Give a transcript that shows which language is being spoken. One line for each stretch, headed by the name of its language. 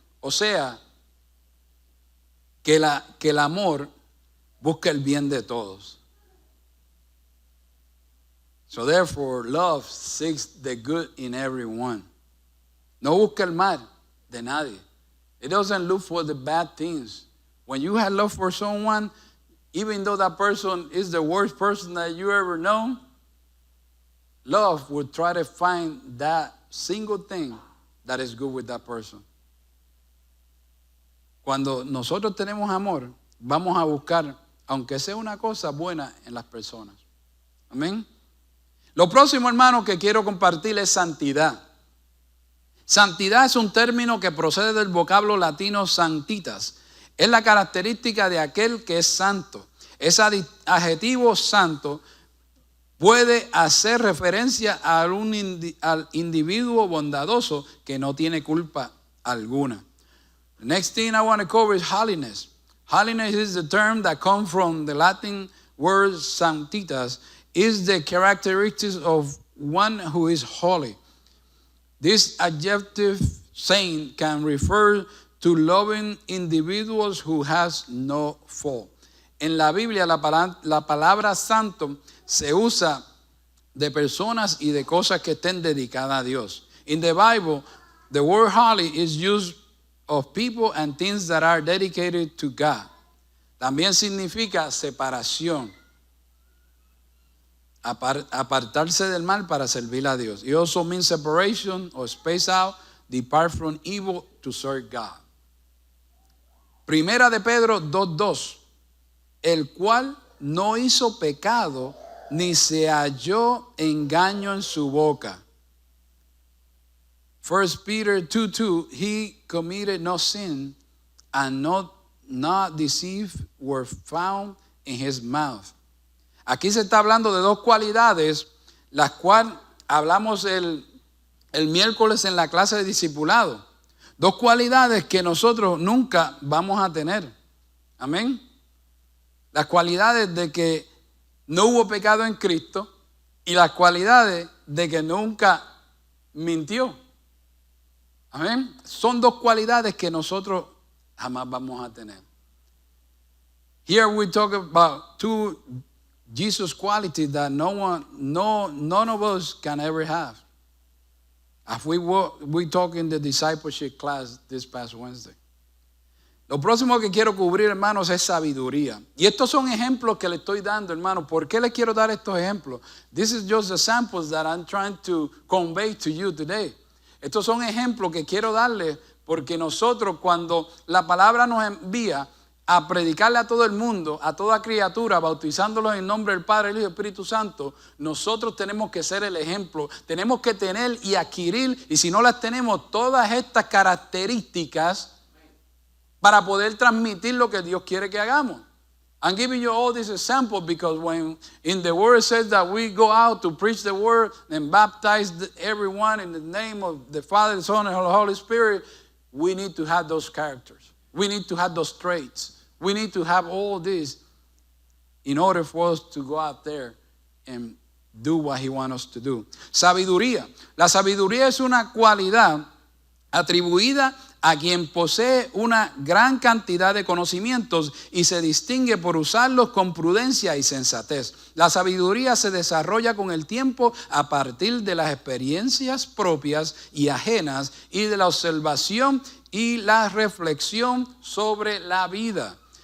Spanish: O sea, que el amor busca el bien de todos.
English: So therefore, love seeks the good in everyone.
Spanish: No busca el mal de nadie.
English: It doesn't look for the bad things. When you have love for someone, even though that person is the worst person that you ever known, love will try to find that single thing that is good with that person.
Spanish: Cuando nosotros tenemos amor, vamos a buscar, aunque sea una cosa buena en las personas. Amén. Lo próximo, hermano, que quiero compartir es santidad. Santidad es un término que procede del vocablo latino sanctitas. Es la característica de aquel que es santo. Ese adjetivo santo puede hacer referencia al individuo bondadoso que no tiene culpa alguna.
English: The next thing I want to cover is holiness. Holiness is the term that comes from the Latin word sanctitas, is the characteristics of one who is holy. This adjective saying can refer to loving individuals who has no fault.
Spanish: En la Biblia la palabra santo se usa de personas y de cosas que estén dedicadas a Dios.
English: In the Bible, the word holy is used of people and things that are dedicated to God.
Spanish: También significa separación. Apartarse del mal para servir a Dios.
English: It also means separation or space out, depart from evil to serve God.
Spanish: Primera de Pedro 2:2, el cual no hizo pecado ni se halló engaño en su boca.
English: 1 Peter 2:2, he committed no sin and not deceit were found in his mouth.
Spanish: Aquí se está hablando de dos cualidades, las cuales hablamos el miércoles en la clase de discipulado. Dos cualidades que nosotros nunca vamos a tener. Amén. Las cualidades de que no hubo pecado en Cristo y las cualidades de que nunca mintió. Amén. Son dos cualidades que nosotros jamás vamos a tener.
English: Here we talk about two Jesus qualities that none of us can ever have. As we talk in the discipleship class this past Wednesday.
Spanish: Lo próximo que quiero cubrir, hermanos, es sabiduría. Y estos son ejemplos que le estoy dando, hermanos. ¿Por qué les quiero dar estos ejemplos?
English: This is just the samples that I'm trying to convey to you today.
Spanish: Estos son ejemplos que quiero darles porque nosotros, cuando la palabra nos envía a predicarle a todo el mundo, a toda criatura, bautizándolos en nombre del Padre, el Hijo y el Espíritu Santo, nosotros tenemos que ser el ejemplo. Tenemos que tener y adquirir, y si no las tenemos, todas estas características para poder transmitir lo que Dios quiere que hagamos.
English: I'm giving you all these examples because when in the word says that we go out to preach the word and baptize everyone in the name of the Father, the Son, and the Holy Spirit, we need to have those characters. We need to have those traits. We need to have all this in order for us to go out there and do what He wants us to do.
Spanish: Sabiduría. La sabiduría es una cualidad atribuida a quien posee una gran cantidad de conocimientos y se distingue por usarlos con prudencia y sensatez. La sabiduría se desarrolla con el tiempo a partir de las experiencias propias y ajenas y de la observación y la reflexión sobre la vida.